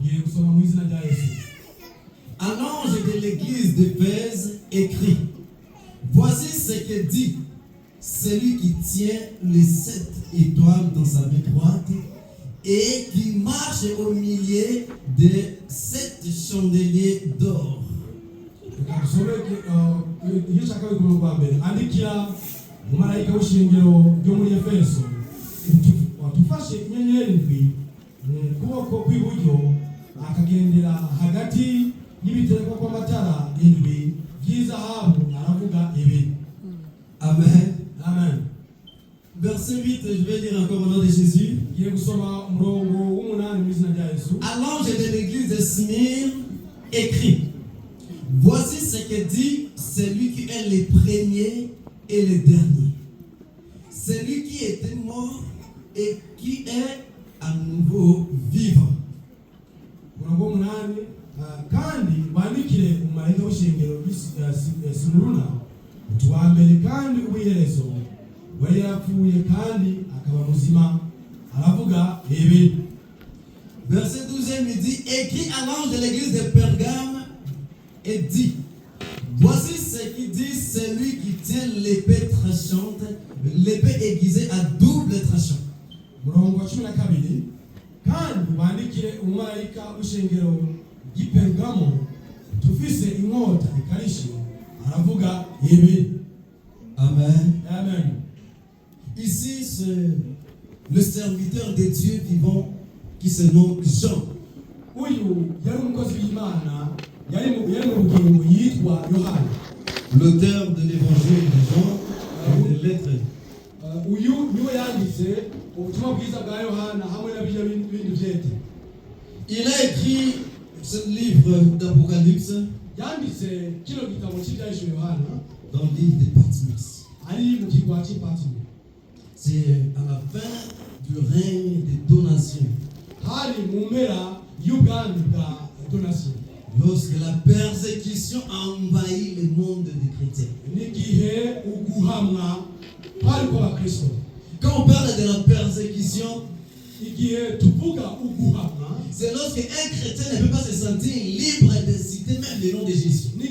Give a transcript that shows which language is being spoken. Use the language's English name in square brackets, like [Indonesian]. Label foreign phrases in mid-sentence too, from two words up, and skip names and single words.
[French] Un ange de l'église d'Éphèse écrit: voici ce que dit celui qui tient les 7 étoiles dans sa main droite et qui marche au milieu des 7 chandeliers d'or. [Rundi] Umumarayika w'ishengero ryo muri Efeso watufashe inyenyeri ndwi mu kuboko kw'iburyo akagendera hagati y'ibitereko kw'amatara indwi by'izahabu aravuga ibi. Amen. Amen. [French] Verset 8, je vais lire encore au nom de Jésus. [Rundi] Ngiye gusoma umurongo w'umunani mu izina rya Yesu. [French] À l'ange de l'église de Smyrne écrit: voici ce que dit celui qui est le premier et le dernier, celui qui était mort et qui est à nouveau vivant. [Rundi] Kandi bandikire umumarayika w'ishengero Simuruna uwa mbere kandi uw'iherezo wari yarapfuye kandi akaba muzima aravuga ibi. [French] Verset 12 me dit: écrit à l'ange de l'église de Pergame et dit: voici ce qui dit celui qui tient l'épée tranchante, l'épée aiguisée à double tranchant. [Rundi] Murongo wa 12 kandi bandikire umumarayika w'ishengero ry'Ipergamo tufise inkota ikarishe aravuga ibi. Amen. Amen. [French] Ici c'est le serviteur de Dieu vivant qui se nomme Jean. [Rundi] Uyu yari umukozi w'Imana yari mu bugingo yitwa Yohana. [French] L'auteur de l'évangile de Jean et des lettres. [Rundi] Uyu niwe yanditse ubutumwa bwiza bwa Yohana hamwe n'ibyo bindi byete. [French] Il a écrit ce livre d'Apocalypse [Rundi] Yanditse kino gitabo cy'Ibyahishwe Yohana [French] dans l'île de Patmos. [Rundi] Ari mu kigwa cy'Ipatimo. [French] C'est à la fin du règne des donations. [Rundi] Hari mu mpera y'ubwami bwa donation. [French] Lorsque la persécution a envahi le monde des chrétiens. Quand on parle de la persécution, c'est lorsque un chrétien ne peut pas se sentir libre de citer même le nom de Jésus.